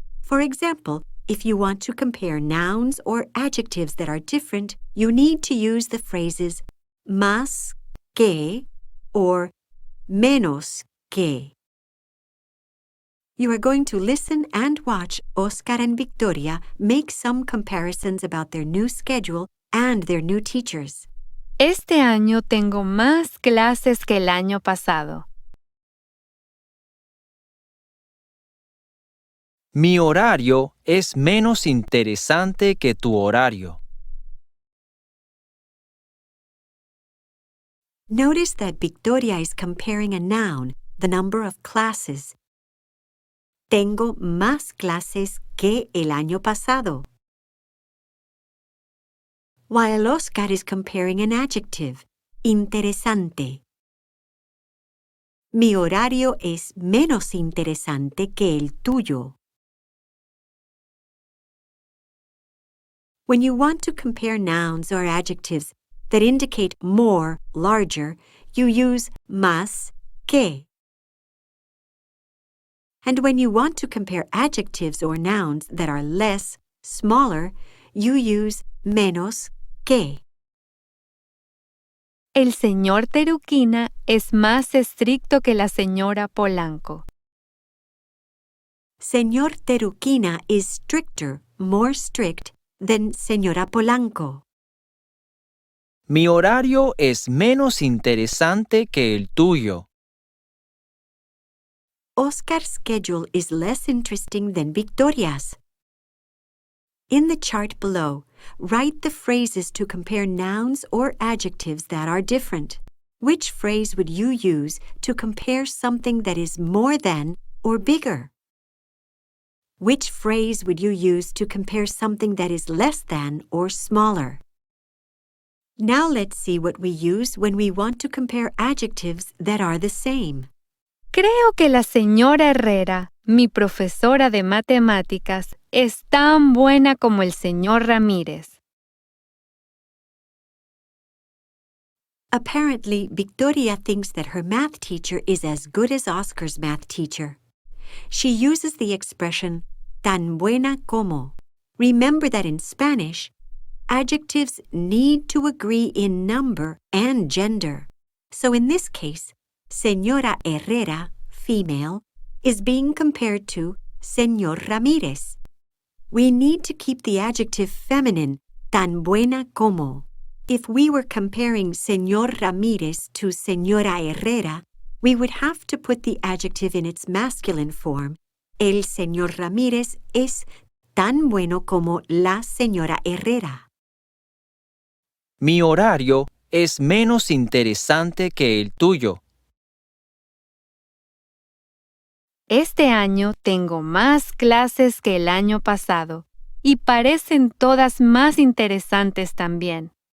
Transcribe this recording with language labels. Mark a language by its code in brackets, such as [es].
[en] For example, if you want to compare nouns or adjectives that are different, you need to use the phrases más que or menos que. You are going to listen and watch Oscar and Victoria make some comparisons about their new schedule and their new teachers. [es] Este año tengo más clases que el año pasado. Mi horario es menos interesante que tu horario. [en] Notice that Victoria is comparing a noun, the number of classes. [es] Tengo más clases que el año pasado. [en] While Oscar is comparing an adjective, interesante. [es] Mi horario es menos interesante que el tuyo. [en] When you want to compare nouns or adjectives that indicate more, larger, you use más que. And when you want to compare adjectives or nouns that are less, smaller, you use menos que. [es] El señor Teruquina es más estricto que la señora Polanco. [en] Señor Teruquina is stricter, more strict, than señora Polanco. [es] Mi horario es menos interesante que el tuyo. [en] Oscar's schedule is less interesting than Victoria's. In the chart below, write the phrases to compare nouns or adjectives that are different. Which phrase would you use to compare something that is more than or bigger? Which phrase would you use to compare something that is less than or smaller? Now let's see what we use when we want to compare adjectives that are the same. [es] Creo que la señora Herrera, mi profesora de matemáticas, es tan buena como el señor Ramírez. [en] Apparently, Victoria thinks that her math teacher is as good as Oscar's math teacher. She uses the expression tan buena como. Remember that in Spanish, adjectives need to agree in number and gender. So in this case, Señora Herrera, female, is being compared to Señor Ramírez. We need to keep the adjective feminine, tan buena como. If we were comparing Señor Ramírez to Señora Herrera, we would have to put the adjective in its masculine form. [es] El señor Ramírez es tan bueno como la señora Herrera. Mi horario es menos interesante que el tuyo. Este año tengo más clases que el año pasado y parecen todas más interesantes también.